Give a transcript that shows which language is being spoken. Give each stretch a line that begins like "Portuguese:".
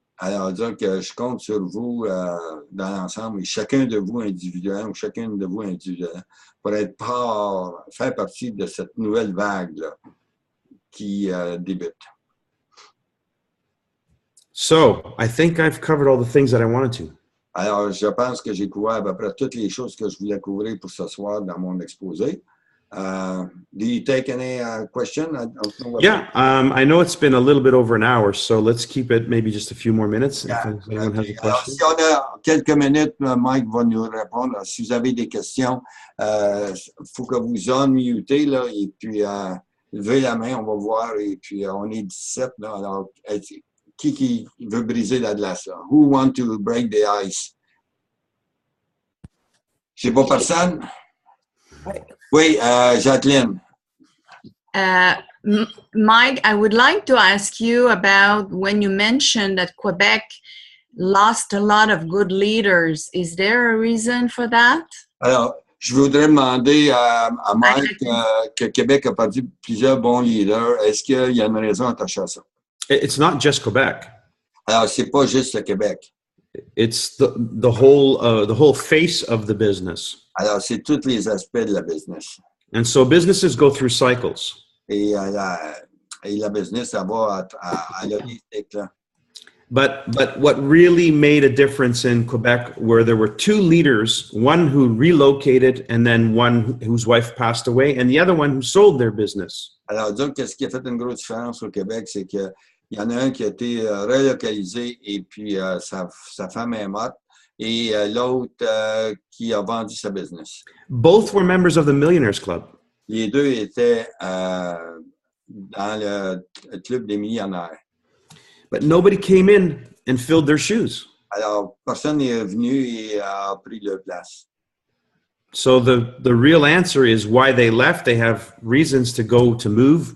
French: Alors, donc, je compte sur vous dans l'ensemble, et chacun de vous individuellement ou chacune de vous individuellement, pour être faire partie de cette nouvelle vague là, qui débute.
English: So I think I've covered all the things that I wanted to.
French: Alors, je pense que j'ai couvert à peu près toutes les choses que je voulais couvrir pour ce soir dans mon exposé.
English: Do you take any question? I don't know what I know it's been a little bit over an hour, so let's keep it maybe just a few more minutes. If anyone has a
French: Alors,
English: question.
French: si on a quelques minutes, Mike va nous répondre. Si vous avez des questions, faut que vous unmutez, là, et puis levez la main, on va voir, et puis on est 17, là, alors qui veut briser la glace, là?
English: Who want to break the ice?
French: J'ai pas personne? Oui, Jacqueline.
English: Mike, I would like to ask you about when you mentioned that Quebec lost a lot of good leaders. Is there a reason for that?
French: Alors, je voudrais demander à Mike que Québec a perdu plusieurs bons leaders. Est-ce qu'il y a une raison attachée à ça?
English: It's not just Quebec.
French: Alors, c'est pas juste le Québec.
English: It's the whole face of the business.
French: Alors, c'est tous les aspects de la business.
English: And so businesses go through cycles.
French: Et la business, ça va à la cycle.
English: But what really made a difference in Quebec were there were two leaders, one who relocated and then one whose wife passed away and the other one who sold their business.
French: Alors, donc, ce qui a fait une grosse différence au Québec, c'est qu'il y en a un qui a été relocalisé et puis sa femme est morte et l'autre qui a vendu sa business.
English: Both were members of the Millionaires Club.
French: Les deux étaient dans le club des millionnaires.
English: But nobody came in and filled their shoes.
French: Alors, personne n'est venu et a pris leur place.
English: So the real answer is why they left. They have reasons to move.